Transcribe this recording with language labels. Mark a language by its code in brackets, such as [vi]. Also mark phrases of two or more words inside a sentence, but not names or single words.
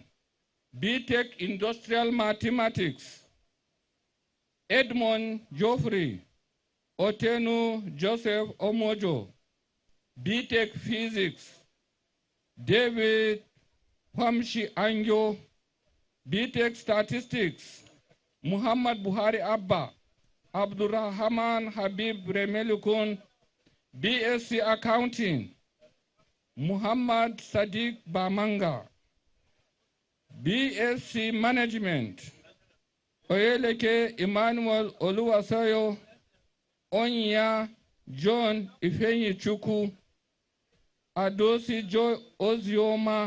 [en] BTech Industrial Mathematics, Edmond Geoffrey. Otenu Joseph Omojo. BTech Physics, David Kwamshi Anjo. BTech Statistics, Muhammad Buhari Abba, Abdurrahman Habib Remelukun. BSc Accounting, Muhammad Sadiq Bamanga. BSc Management, Oyeleke Emmanuel Oluwaseyo. Onya John Ifeanyi Chukwu. Adosi Joy Ozioma.